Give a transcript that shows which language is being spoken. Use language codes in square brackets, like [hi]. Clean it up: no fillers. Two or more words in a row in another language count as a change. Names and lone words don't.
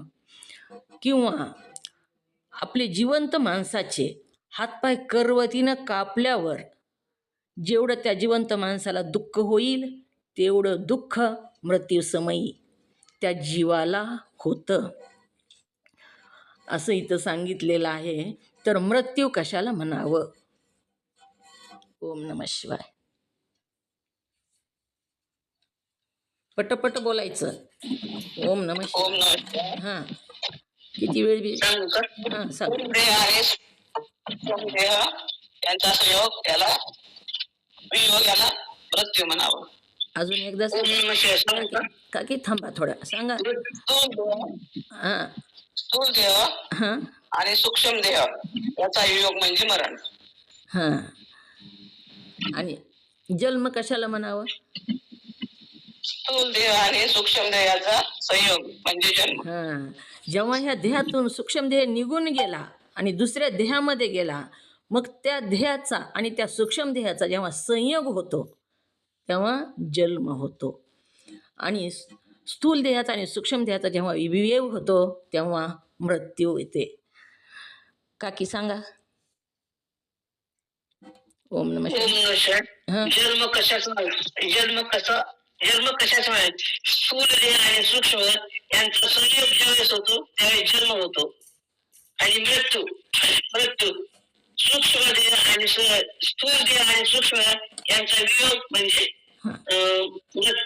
[mr] किंवा आपले जिवंत माणसाचे हातपाय करवतीनं कापल्यावर जेवढं त्या जिवंत माणसाला दुःख होईल तेवढं दुःख मृत्यूसमयी त्या जीवाला होतं, असं इथं सांगितलेलं आहे. तर मृत्यू कशाला म्हणावं? [sa] ओम नमः शिवाय. [mr] पटपट बोलायचं. [sa] ओम नमः ओम शिवाय. नमः. [mr] हां, किती वेळ बी सांगू का? हां सांग. देह आहे देह त्यांचा संयोग त्याला वियोग याला मृत्यू म्हणावं. अजून एकदा [sa] ओम नमः शिवाय [mr] सांगू का? काकी थांबा थोडा सांगा. हां स्थूल देह हां आणि सूक्ष्म देह याचा वियोग म्हणजे मरण. हां. आणि जन्म कशाला म्हणावं? स्थूल देह आणि सूक्ष्म देहाचा संयोग म्हणजे जन्म. हां, जेव्हा ह्या देहातून सूक्ष्म देह निघून गेला आणि दुसऱ्या देहामध्ये गेला, मग त्या देहाचा आणि त्या सूक्ष्म देहाचा जेव्हा संयोग होतो तेव्हा जन्म होतो आणि स्थूल देहाचा आणि सूक्ष्म देहाचा जेव्हा वियोग होतो तेव्हा मृत्यू येते. काकी सांगा. [sa] ओम नमः शिवाय. [mr] हां जन्म कशाचा मिळेल? स्थूल देह आणि सूक्ष्म यांचा संयोग ज्यावेळेस होतो त्यावेळेस जन्म होतो आणि मृत्यू मृत्यू सूक्ष्म देह आणि स्थूल देह आणि सूक्ष्म यांचा वियोग म्हणजे मृत्यू.